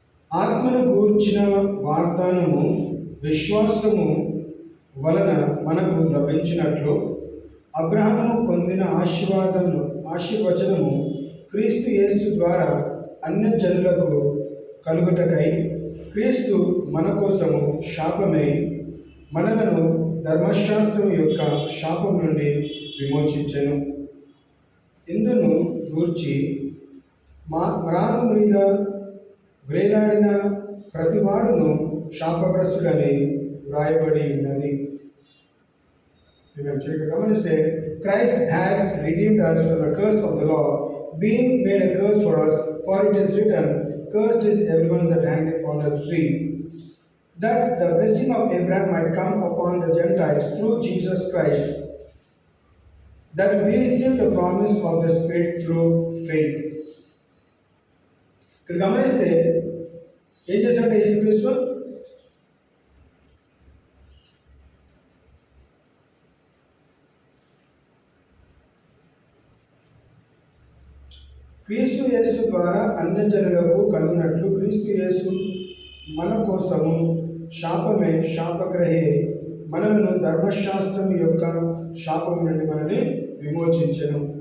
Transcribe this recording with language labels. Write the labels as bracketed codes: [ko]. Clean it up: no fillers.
[te] ఆత్మను గూర్చిన వాగ్దానము విశ్వాసము వలన మనకు లభించినట్లు అబ్రహాము పొందిన ఆశీర్వచనము క్రీస్తు యేసు ద్వారా అన్యజనులకు కలుగుటకై క్రీస్తు మన కోసము శాపమై మనలను ధర్మశాస్త్రం యొక్క శాపం నుండి విమోచించెను. ఇందును గూర్చి మ్రాను మీద వేలాడిన ప్రతివాడును శాపగ్రస్తుడని వ్రాయబడి ఉన్నది. గమనిస్తే [en] Christ had redeemed us from the curse of the law, being made a curse for us, for it is written, cursed is everyone that hangeth on a tree, that the blessing of Abraham might come upon the Gentiles through Jesus Christ, that we receive the promise of the Spirit through faith. [te] ఇక్కడ గమనిస్తే ఏం చేశాడంటే యేసుక్రీస్తు క్రీస్తు యేసు ద్వారా అన్యజనులకు కలుగునట్లు క్రీస్తు యేసు మన కోసము శాపమే శాపగ్రహే మనలను ధర్మశాస్త్రం యొక్క శాపం నుండి మనల్ని విమోచించెను.